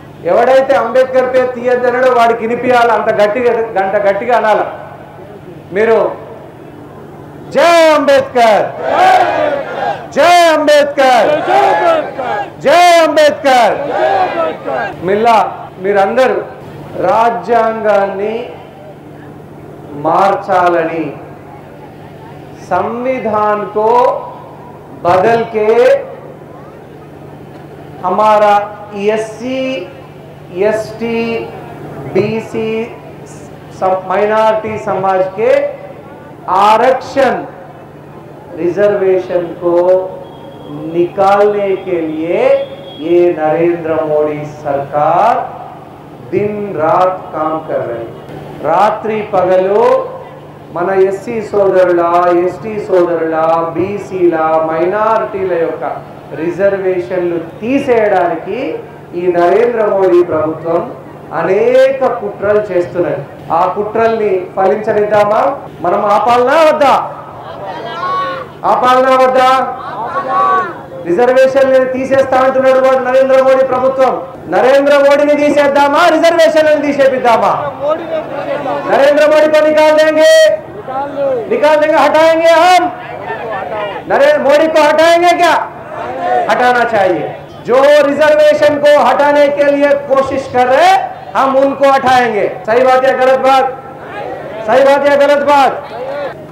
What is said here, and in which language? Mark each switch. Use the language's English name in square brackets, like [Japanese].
[Telugu] ఎవడైతే అంబేద్కర్ పేరు తీయద్దన్నాడో వాడికి వినిపించాలి, అంత గట్టిగా అనాల. మీరు జై అంబేద్కర్, జై అంబేద్కర్, జై అంబేద్కర్. మిల్లా మీరందరూ రాజ్యాంగాన్ని మార్చాలని, [Hindi] संविधान को बदल के हमारा एससी एसटी बीसी माइनॉरिटी समाज के आरक्षण रिजर्वेशन को निकालने के लिए ये नरेंद्र मोदी सरकार दिन रात काम कर रही है. [Telugu] रात्रि पगलो మన ఎస్సీ సోదరుల, ఎస్టీ సోదరుల, బీసీల, మైనారిటీల యొక్క రిజర్వేషన్లు తీసేయడానికి ఈ నరేంద్ర మోడీ ప్రభుత్వం అనేక కుట్రలు చేస్తున్నది. ఆ కుట్రల్ని ఫలించనిద్దామా? మనం ఆపాలనా వద్దా? ఆపాలనా వద్దా? రిజర్వేషన్లు తీసేస్తామంటున్నాడు వాడు నరేంద్ర మోడీ ప్రభుత్వం. నరేంద్ర మోడీని తీసేద్దామా, రిజర్వేషన్లను తీసేపిద్దామా? [Hindi] नरेंद्र मोदी को निकाल देंगे, हटाएंगे हम। नरेंद्र मोदी को हटाएंगे क्या? हटाना चाहिए. जो रिजर्वेशन को हटाने के लिए कोशिश कर रहे हम उनको हटाएंगे. सही बात या गलत बात? सही बात या गलत बात?